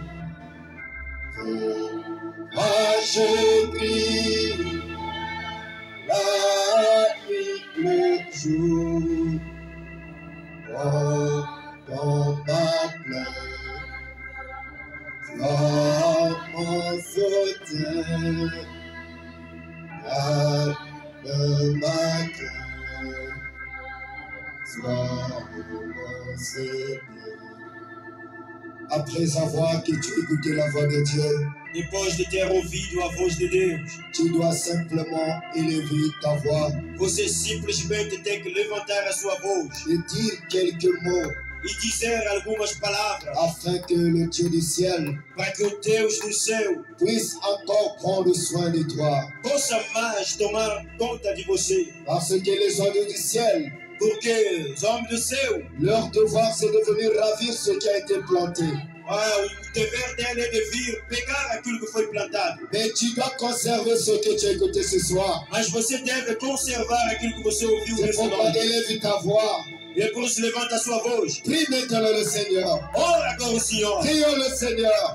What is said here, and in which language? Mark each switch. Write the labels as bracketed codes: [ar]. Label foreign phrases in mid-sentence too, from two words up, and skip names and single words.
[fr] Moi je prie la nuit, le jour, oh, dans ma plaie, sois mon soutien, calme ma crainte, sois mon Seigneur. Après avoir que tu écoutais la voix de Dieu, [pt] depois de ter ouvido a voz de Deus, [fr] tu dois simplement élever ta voix [pt] você simplesmente tem que levantar a sua voz [fr] et dire quelques mots [pt] e dizer algumas palavras [fr] afin que le Dieu du ciel [pt] para que o Deus do céu [fr] puisse encore prendre soin de toi. [pt] possa mais tomar conta de você. [fr] Parce que les oiseaux du ciel, [pt] Porque os homens do céu, [fr] leur devoir c'est de venir ravir ce qui a été planté. [pt] o dever dele é de vir pegar aquilo que foi plantado. [fr] Mais tu dois conserver ce que tu as écouté ce soir. [pt] Mas você deve conservar aquilo que você ouviu [fr] C'est [pt] nessa [fr] pourquoi [pt] noite. [fr] élève ta voix. [pt] E por isso levanta a sua voz. [fr] Prie maintenant le Seigneur. [pt] Ora agora o Senhor. [fr] Prions le Seigneur.